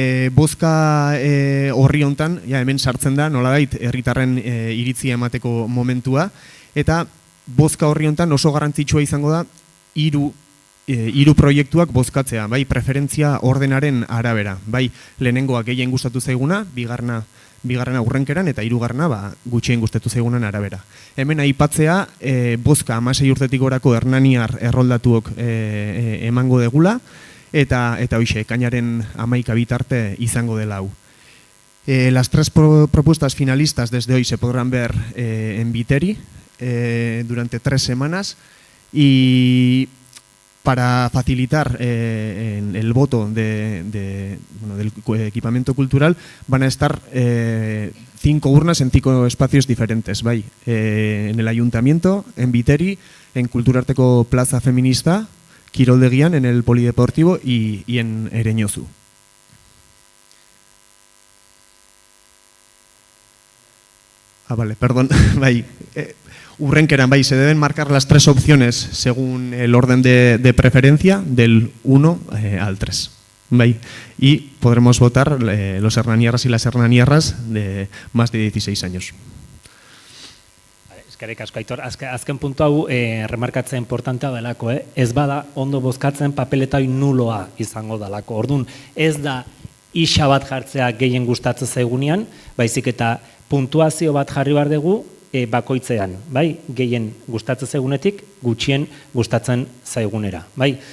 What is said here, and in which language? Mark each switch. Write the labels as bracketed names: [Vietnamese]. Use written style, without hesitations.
[Basque] Bozka horri hontan, hemen sartzen da, nolabait, herritarren iritzia emateko momentua, eta bozka horri hontan oso garrantzitsua izango da 3 proiektuak bozkatzea, bai, preferentzia ordenaren arabera, bai, lehenengoa gehien gustatu zaiguna, bigarrena urrenkeran eta 3. Gutxien gustatu zaigunan arabera. Hemen aipatzea, bozka 16 urtetik gorako hernaniar erroldatuok emango degula, eta hoxe, ekainaren 11 bitarte izango dela hau. [Spanish] Las 3 propuestas finalistas desde hoy se podrán ver en Biteri durante 3 semanas y Para facilitar el voto del equipamiento cultural van a estar 5 urnas en 5 espacios diferentes, bai. En el Ayuntamiento, en Viteri, en Kulturarteko Plaza Feminista, Kiroldegian, en el Polideportivo y en Ereñozu. Vale, perdón, bai. [Basque] Urrenkeran, bai, [Spanish] se deben marcar las 3 opciones según el orden de preferencia, del 1 al 3. Bai. Y podremos votar los hernaniarras y las hernaniarras de más de 16 años. [Basque] Eskerrik asko, Aitor. Azken puntu hau remarkatzea importantea delako, ez bada ondo bozkatzen papeletoi nuloa izango delako. Orduan, ez da isa bat jartzea gehien gustatzen zaigunean, baizik eta puntuazio bat jarri behar dugu bakoitzean, bai, gehien gustatzen zaigunetik, gutxien gustatzen zaigunera, bai.